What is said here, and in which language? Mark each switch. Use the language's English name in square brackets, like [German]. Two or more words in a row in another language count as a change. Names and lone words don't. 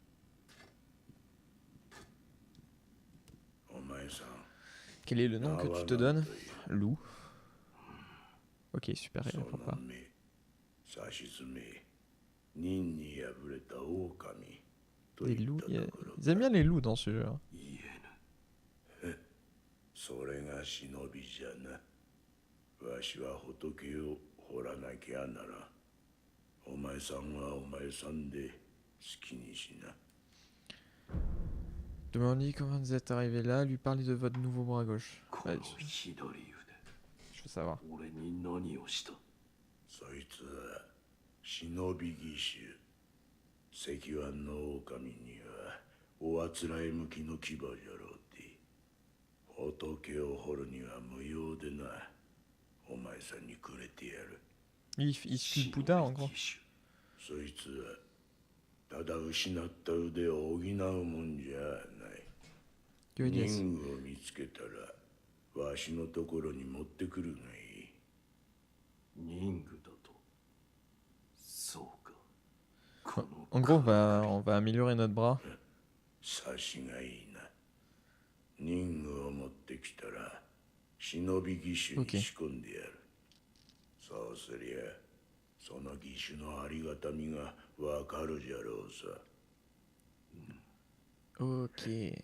[French] Quel est le nom que tu te donnes? Loup. Ok, super, il répond pas. Des loups, ils aiment bien les loups dans ce jeu. Hein. [Japanese] それが忍びじゃな。わしは仏を掘らなきゃなら。お前さんはお前さんで好きにしな。 [French] Demandez comment vous êtes arrivé là, lui parlez de votre nouveau bras gauche. [Japanese] こ [French] Ouais, [Japanese] の左腕 [French] je veux savoir. [Japanese] 俺に何をした？そいつは忍び義手。石腕の狼にはおあつらえ向きの牙じゃろうて。仏を掘るには無用でな。お前さんにくれてやる。 [French] Il sculpte Bouddha en gros. [Japanese] そいつはただ失った腕を補うもんじゃない。 [French] Que dit [Japanese] 任務を見つけたらわしのところに持ってくるがいい。任具だと。そうか。 [French] En gros, on va améliorer notre bras. [Japanese] 察しがいいな。任務を持ってきたら忍び義手に仕込んでやる。そうすりゃその義手のありがたみがわかるじゃろうさ。 [French] Ok.